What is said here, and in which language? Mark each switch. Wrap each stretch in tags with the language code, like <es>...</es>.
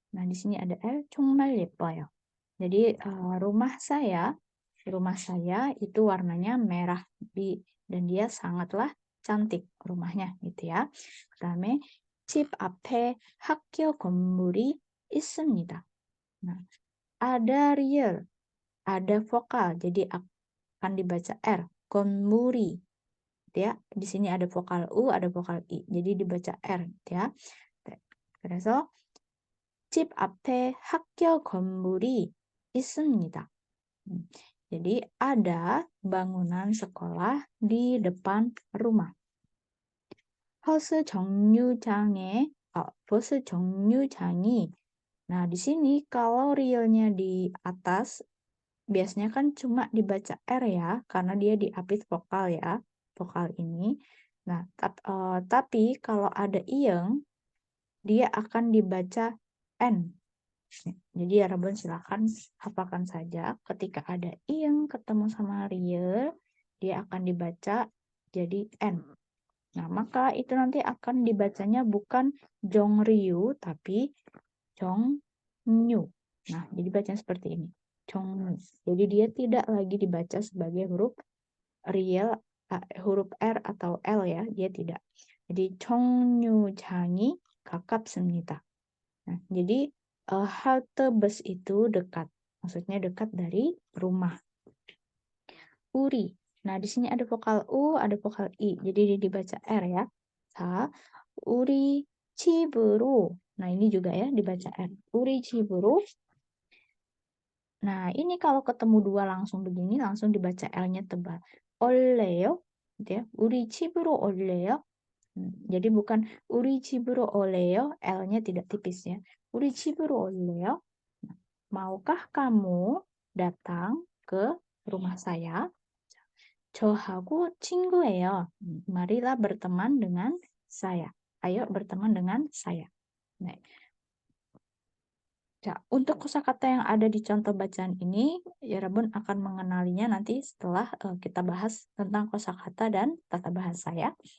<id>Nah, di sini ada L,</id> <ko>정말 예뻐요.</ko> <id>Jadi rumah saya itu warnanya merah dan dia sangatlah cantik rumahnya gitu ya.</id> <ko>그다음에 집 앞에 학교 건물이 있습니다.</ko> <id>Nah, ada real, ada vokal, jadi akan dibaca R, 건물이. Ya, di sini ada vokal U, ada vokal I, jadi dibaca R ya.</id> <ko>그래서 집 앞에 학교 건물이 있습니다.</ko> <id>Jadi ada bangunan sekolah di depan rumah.</id> <ko>버스 정류장에 버스 정류장이.</ko> <id>Nah, di sini kalau realnya di atas biasanya kan cuma dibaca R ya, karena dia diapit vokal ya, vokal ini. Nah, tapi kalau ada iyeng, dia akan dibaca N. Jadi ya Rabun silakan hafalkan saja ketika ada iyeng ketemu sama real, dia akan dibaca jadi N. Nah, maka itu nanti akan dibacanya bukan Jongryu tapi Jongnyu. Nah, jadi bacanya seperti ini. Jongnyu. Jadi dia tidak lagi dibaca sebagai huruf real, huruf R atau L ya, dia tidak.</id> <ko>Jadi 정류장이 가깝습니다.</ko> <id>Nah, jadi halte bus itu dekat. Maksudnya dekat dari rumah. Uri. Nah, di sini ada vokal U, ada vokal I. Jadi dia dibaca R ya.</id> <ko>자, 우리 집으로.</ko> <id>Nah, ini juga ya dibaca R.</id> <ko>우리 집으로.</ko> <id>Nah, ini kalau ketemu dua langsung begini, langsung dibaca L-nya tebal. 올래요? Gitu ya.</id> <ko>우리 집으로 올래요?</ko> <id>Jadi bukan</id> <ko>우리 집으로 올래요?</ko> <id>L-nya tidak tipis ya.</id> <ko>우리 집으로 올래요?</ko> <id>Maukah kamu datang ke rumah saya?</id> <ko>저하고 친구예요.</ko> <id>Marilah berteman dengan saya. Ayo berteman dengan saya. Nah, untuk kosakata yang ada di contoh bacaan ini, ya Rabun akan mengenalinya nanti setelah kita bahas tentang kosakata dan tata bahasa ya.</id>